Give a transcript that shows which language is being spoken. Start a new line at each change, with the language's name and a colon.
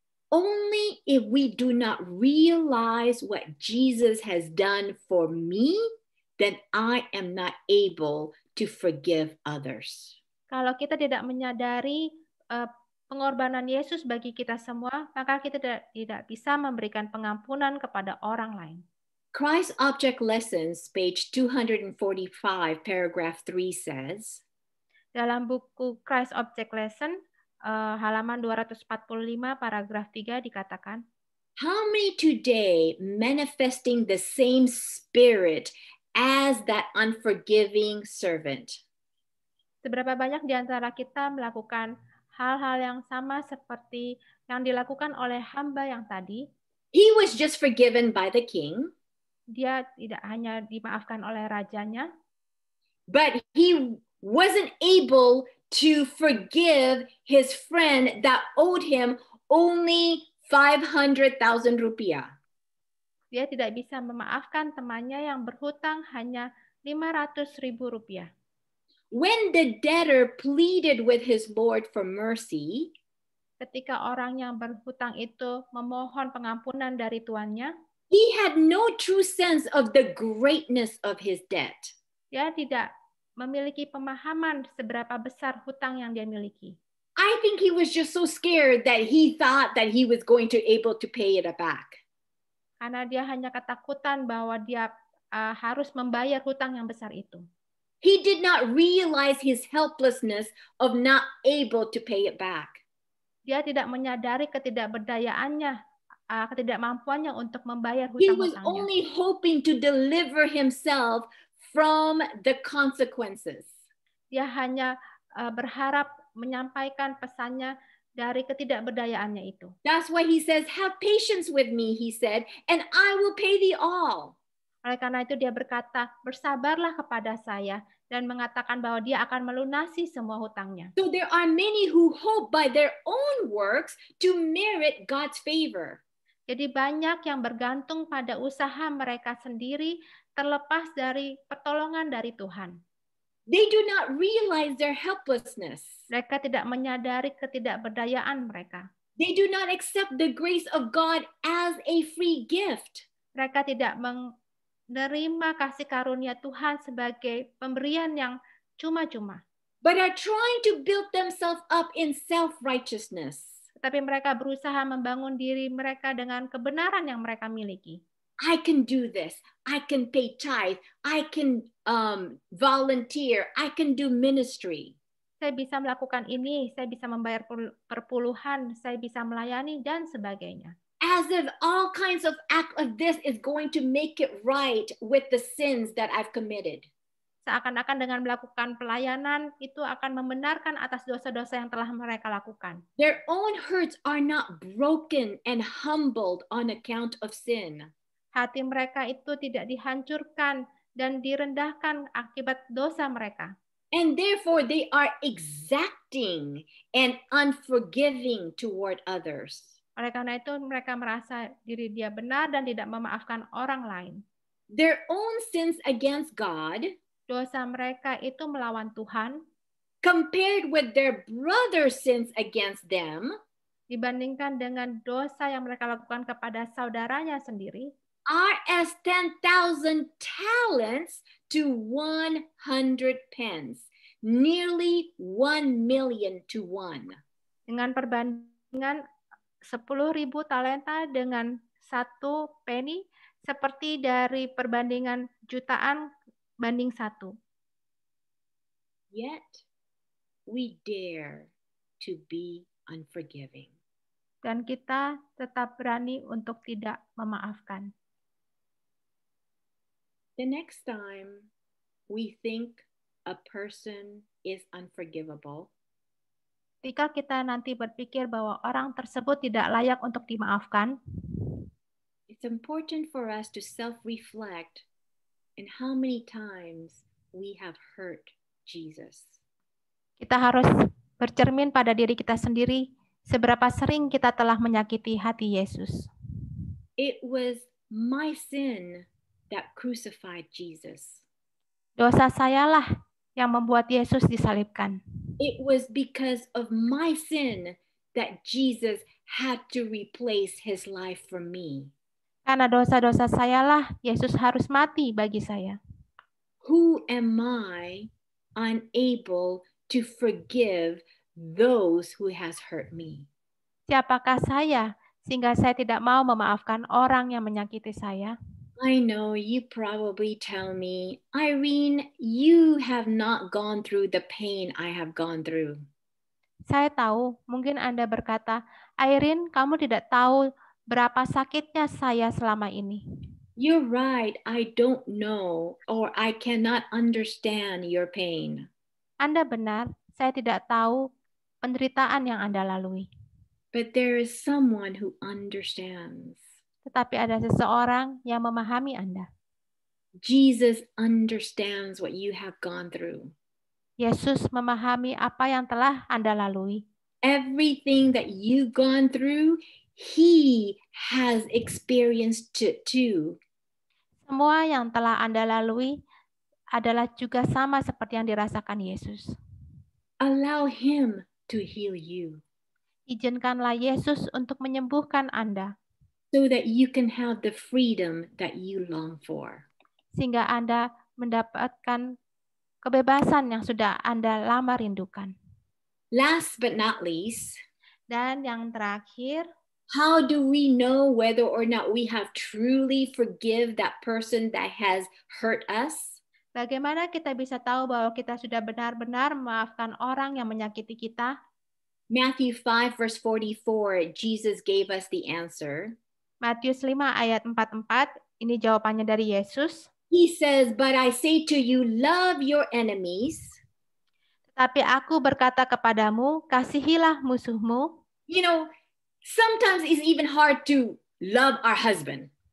English: Only if we do not realize what Jesus has done for me, then I am not able to forgive others.
Indonesian: Kalau kita tidak menyadari pengorbanan Yesus bagi kita semua, maka kita tidak bisa memberikan pengampunan kepada orang lain.
English: Christ Object Lessons, page 245, paragraph 3 says,
Indonesian: dalam buku Christ Object Lesson, halaman 245 paragraf 3 dikatakan,
English: how many today manifesting the same spirit as that unforgiving servant?
Indonesian: Seberapa banyak di antara kita melakukan hal-hal yang sama seperti yang dilakukan oleh hamba yang tadi?
English: He was just forgiven by the king.
Indonesian: Dia tidak hanya dimaafkan oleh rajanya,
English: but he wasn't able to forgive his friend that owed him only 500,000 rupiah.
Indonesian: Dia tidak bisa memaafkan temannya yang berhutang hanya 500.000 rupiah.
English: When the debtor pleaded with his Lord for mercy,
Indonesian: ketika orang yang berhutang itu memohon pengampunan dari tuannya,
English: he had no true sense of the greatness of his debt.
Indonesian: Dia tidak memiliki pemahaman seberapa besar hutang yang dia miliki.
English: I think he was just so scared that he thought that he was going to able to pay it back.
Indonesian: Karena dia hanya ketakutan bahwa dia harus membayar hutang yang besar itu.
English: He did not realize his helplessness of not able to pay it back.
Indonesian: Dia tidak menyadari ketidakberdayaannya, ketidakmampuannya untuk membayar hutang-hutangnya.
English: He was only hoping to deliver himself from the consequences.
Indonesian: Dia hanya berharap menyampaikan pesannya dari ketidakberdayaannya itu.
English: That's why he says, have patience with me, he said, and I will pay thee all.
Indonesian: Oleh karena itu dia berkata, bersabarlah kepada saya dan mengatakan bahwa dia akan melunasi semua hutangnya.
English: So there are many who hope by their own works to merit God's favor.
Indonesian: Jadi banyak yang bergantung pada usaha mereka sendiri terlepas dari pertolongan dari Tuhan.
English: They do not realize their helplessness.
Indonesian: Mereka tidak menyadari ketidakberdayaan mereka.
English: They do not accept the grace of God as a free gift.
Indonesian: Mereka tidak menerima kasih karunia Tuhan sebagai pemberian yang cuma-cuma.
English: But are trying to build themselves up in self-righteousness.
Indonesian: Tetapi mereka berusaha membangun diri mereka dengan kebenaran yang mereka miliki.
English: I can do this. I can pay tithe. I can volunteer. I can do ministry.
Indonesian: Saya bisa melakukan ini, saya bisa membayar perpuluhan, saya bisa melayani, dan sebagainya.
English: As if all kinds of act of this is going to make it right with the sins that I've committed.
Indonesian: Seakan-akan dengan melakukan pelayanan itu akan membenarkan atas dosa-dosa yang telah mereka lakukan.
English: Their own hurts are not broken and humbled on account of sin.
Indonesian: Hati mereka itu tidak dihancurkan dan direndahkan akibat dosa mereka.
English: And therefore they are exacting and unforgiving toward others.
Indonesian: Oleh karena itu mereka merasa diri dia benar dan tidak memaafkan orang lain.
English: Their own sins against God,
Indonesian: dosa mereka itu melawan Tuhan,
English: compared with their brother's sins against them,
Indonesian: dibandingkan dengan dosa yang mereka lakukan kepada saudaranya sendiri,
English: are as 10,000 talents to 100 pence, nearly 1 million to 1.
Indonesian: Dengan perbandingan 10.000 talenta dengan 1 penny, seperti dari perbandingan jutaan banding 1.
English: Yet we dare to be unforgiving.
Indonesian: Dan kita tetap berani untuk tidak memaafkan.
English: The next time we think a person is unforgivable,
Indonesian: ketika kita nanti berpikir bahwa orang tersebut tidak layak untuk dimaafkan,
English: it's important for us to self-reflect and how many times we have hurt Jesus.
Indonesian: Kita harus bercermin pada diri kita sendiri, seberapa sering kita telah menyakiti hati Yesus.
English: It was my sin that crucified Jesus.
Indonesian: Dosa sayalah yang membuat Yesus disalibkan.
English: It was because of my sin that Jesus had to replace his life for me.
Indonesian: Karena dosa-dosa sayalah Yesus harus mati bagi saya.
English: Who am I unable to forgive those who has hurt me?
Indonesian: Siapakah saya sehingga saya tidak mau memaafkan orang yang menyakiti saya?
English: I know you probably tell me, Irene, you have not gone through the pain I have gone through.
Indonesian: Saya tahu, mungkin Anda berkata, Irene, kamu tidak tahu berapa sakitnya saya selama ini.
English: You're right, I don't know or I cannot understand your pain.
Indonesian: Anda benar, saya tidak tahu penderitaan yang Anda lalui.
English: But there is someone who understands.
Indonesian: Tetapi ada seseorang yang memahami Anda.
English: Jesus understands what you have gone through.
Indonesian: Yesus memahami apa yang telah Anda lalui.
English: Everything that you've gone through, He has experienced it too.
Indonesian: Semua yang telah Anda lalui adalah juga sama seperti yang dirasakan Yesus.
English: Allow Him to heal you.
Indonesian: Izinkanlah Yesus untuk menyembuhkan Anda.
English: So that you can have the freedom that you long for.
Indonesian: Sehingga Anda mendapatkan kebebasan yang sudah Anda lama rindukan.
English: Last but not least,
Indonesian: dan yang terakhir,
English: how do we know whether or not we have truly forgive that person that has hurt us?
Indonesian: Bagaimana kita bisa tahu bahwa kita sudah benar-benar memaafkan orang yang menyakiti kita?
English: Matthew 5 verse 44, Jesus gave us the answer.
Indonesian: Matius 5 ayat 44, ini jawabannya dari Yesus.
English: He says, but I say to you, love your enemies.
Indonesian: Tetapi aku berkata kepadamu, kasihilah musuhmu.
English: You know, sometimes it's even hard to love our husband.